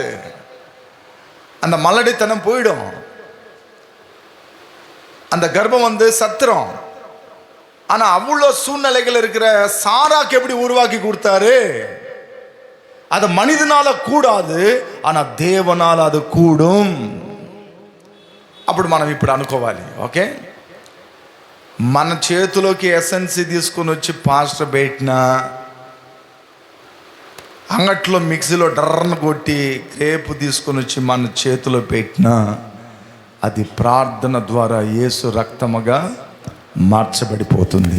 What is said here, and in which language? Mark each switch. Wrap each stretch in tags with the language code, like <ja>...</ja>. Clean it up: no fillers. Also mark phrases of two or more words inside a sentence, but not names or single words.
<ta>அந்த மலடித்தனம் போயிடும். அந்த கர்ப்பம் சத்திரம். ஆனால் அவ்வளோ சூழ்நிலைகள் இருக்கிற சாராக்கு எப்படி உருவாக்கி கொடுத்தாரு? அது மனிதனால கூடாது, ஆனால் தேவனால் அது கூடும்.</ta> <te>అప్పుడు మనం ఇప్పుడు అనుకోవాలి, ఓకే, మన చేతిలోకి ఎసెన్సీ తీసుకొని వచ్చి పాస్టర్ పెట్టినా, అంగట్లో మిక్సీలో డర్రను కొట్టి గ్రేపు తీసుకొని వచ్చి మన చేతిలో పెట్టినా, అది ప్రార్థన ద్వారా యేసు రక్తముగా మార్చబడిపోతుంది.</te>